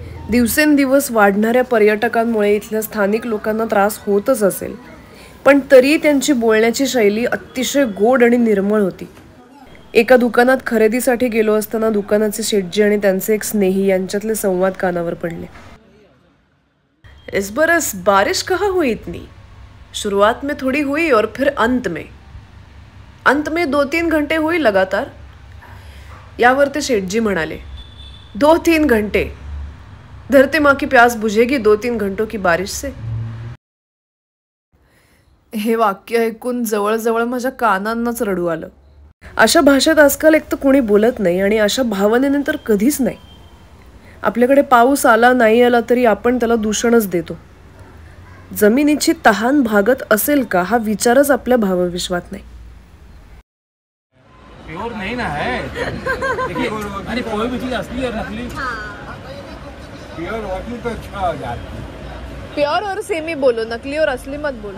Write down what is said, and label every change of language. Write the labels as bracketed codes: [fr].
[mr] दिवसेंदिवस वाढणाऱ्या पर्यटकांमुळे इथल्या स्थानिक लोकांना त्रास होतच असेल, पण तरी त्यांची बोलण्याची शैली अतिशय गोड आणि निर्मळ होती. एका दुकानात खरेदीसाठी गेलो असताना दुकानाचे शेटजी आणि त्यांचे एक स्नेही यांच्यातले संवाद कानावर पडले. [hi] इस बरस बारिश कहाँ हुई इतनी? शुरुआत में थोड़ी हुई और फिर अंत में 2-3 घंटे हुई लगातार. यावर ते शेठजी म्हणाले, 2-3 घंटे, धरती माँ की प्यास बुझेगी 2-3 घंटों की बारिश से. [mr] हे वाक्य ऐकून जवळजवळ माझ्या कानांनाच रडू आलं. अशा भाषेत आजकाल एक तर कोणी बोलत नाही आणि अशा भावनेने तर कधीच नाही. आपल्याकडे पाऊस आला नाही आला तरी आपण त्याला दूषणच देतो. जमिनीची तहान भागत असेल का हा विचारच आपल्या भावविश्वात नाही. [hi] प्योर नहीं ना है. देखिए, अरे कोई भी चीज असली और नकली. प्योर असली तो अच्छा हो जाती है. प्योर और सेमी बोलो, नकली और असली मत बोलो.